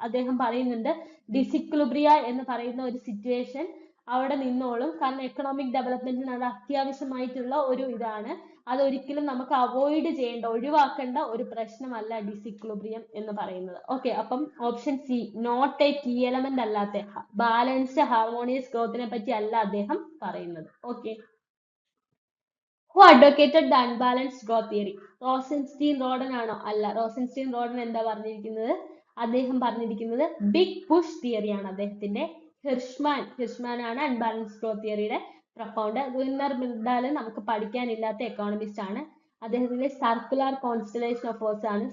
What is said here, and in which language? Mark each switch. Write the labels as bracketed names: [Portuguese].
[Malayalam] അദ്ദേഹം പറയുന്നുണ്ട് ഡിസിക്ലിബ്രിയ എന്ന് പറയുന്ന ഒരു സിറ്റുവേഷൻ അവിടെ നിന്നോളും, കാരണം എക്കണോമിക് ഡെവലപ്മെന്റിന് അത് അത്യാവശ്യമായിട്ടുള്ള ഒരു ഇതാണ്. അതൊരിക്കലും നമുക്ക് അവോയ്ഡ് ചെയ്യേണ്ട, ഒഴിവാക്കേണ്ട ഒരു പ്രശ്നമല്ല ഡിസിക്ലിബ്രിയം എന്ന് പറയുന്നത്. ഓക്കെ, അപ്പം option C, not A key element അല്ലാത്ത ബാലൻസ്ഡ് ഹാർമോണിയസ് ഗ്രോത്തിനെ പറ്റി അല്ല അദ്ദേഹം പറയുന്നത്. [English] Okay, who advocated the unbalanced growth theory? [Malayalam] റോസൻസ്റ്റീൻ റോഡൻ ആണോ? അല്ല. റോസൻസ്റ്റീൻ റോഡൻ എന്താ പറഞ്ഞിരിക്കുന്നത്? അദ്ദേഹം പറഞ്ഞിരിക്കുന്നത് ബിഗ് പുഷ് തിയറി ആണ് അദ്ദേഹത്തിന്റെ. ഹിർഷ്മാൻ ആണ് unbalanced growth തിയറിയുടെ propounder. Gunnar Myrdal നമുക്ക് പഠിക്കാനില്ലാത്ത എക്കോണമിസ്റ്റ് ആണ്. അദ്ദേഹത്തിന്റെ സർക്കുലർ കോൺസ്റ്റലേഷൻ ഓഫ് ഫോഴ്സ് ആണ്.